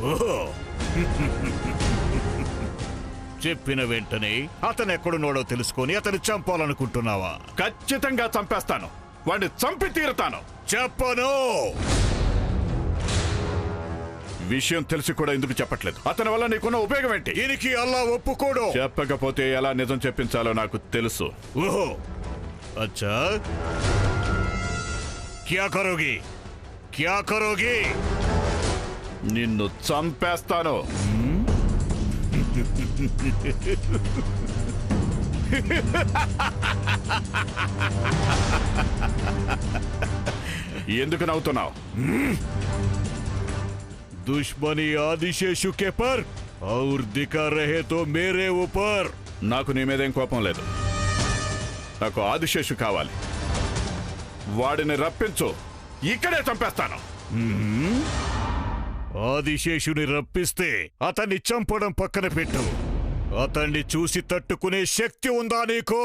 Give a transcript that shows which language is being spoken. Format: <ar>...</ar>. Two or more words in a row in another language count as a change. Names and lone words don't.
<te>చెప్పిన వెంటనే అతను ఎక్కడున్నాడో తెలుసుకొని అతను చంపాలనుకుంటున్నావా? ఖచ్చితంగా చంపేస్తాను. వాడిని చంపి తీరుతాను. చెప్పను. విషయం తెలిసి కూడా ఎందుకు చెప్పట్లేదు? అతని వల్ల నీకున్న ఉపయోగం ఏంటి? దీనికి అల్లా ఒప్పుకోడు. చెప్పకపోతే ఎలా నిజం చెప్పించాలో నాకు తెలుసు. ఓహో,</te> <hi>अच्छा. क्या करोगी? క్యా కరోగి?</hi> <te>నిన్ను చంపేస్తాను. ఎందుకు నవ్వుతున్నావు?</te> <hi>दुश्मनी आदिशेषु के पर और दिखा रहे तो मेरे ऊपर.</hi> <te>నాకు నీ మీదేం కోపం లేదు. నాకు ఆదిశేషు కావాలి. వాడిని రప్పించు. ఇక్కడే చంపేస్తాను. ఆదిశేషుని రప్పిస్తే అతన్ని చంపడం పక్కన పెట్టు. అతన్ని చూసి తట్టుకునే శక్తి ఉందా నీకు?</te>